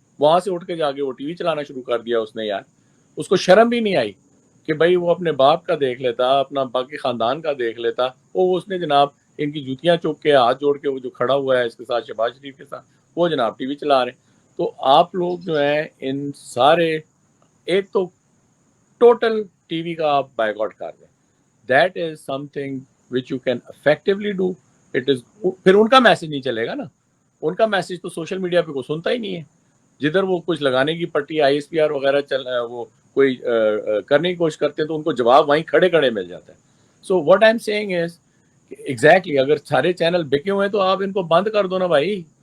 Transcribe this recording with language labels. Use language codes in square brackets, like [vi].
[ur] وہاں سے اٹھ کے جا کے وہ ٹی وی چلانا شروع کر دیا اس نے. یار اس کو شرم بھی نہیں آئی کہ بھائی وہ اپنے باپ کا دیکھ لیتا، اپنا باقی خاندان کا دیکھ لیتا. وہ اس نے جناب ان کی جوتیاں چوک کے ہاتھ جوڑ کے وہ جو کھڑا ہوا ہے اس کے ساتھ شہباز شریف کے ساتھ وہ جناب ٹی وی چلا رہے ہیں. تو آپ لوگ جو ہیں ان سارے ایک تو ٹوٹل ٹی وی کا آپ بائیکاٹ کر دیں. [en] That is some thing which you can effectively do. It is [ur] پھر ان کا میسج نہیں چلے گا نا. ان کا میسج تو سوشل میڈیا پہ کوئی سنتا ہی نہیں ہے. جدھر وہ کچھ لگانے کی پٹی ISPR وغیرہ وہ کوئی کرنے کی کوشش کرتے ہیں تو ان کو جواب وہیں کھڑے کھڑے مل جاتا ہے. [en] so what I am saying is exactly [ur] اگر سارے چینل بکے ہوئے ہیں تو آپ ان کو بند کر دو نا بھائی.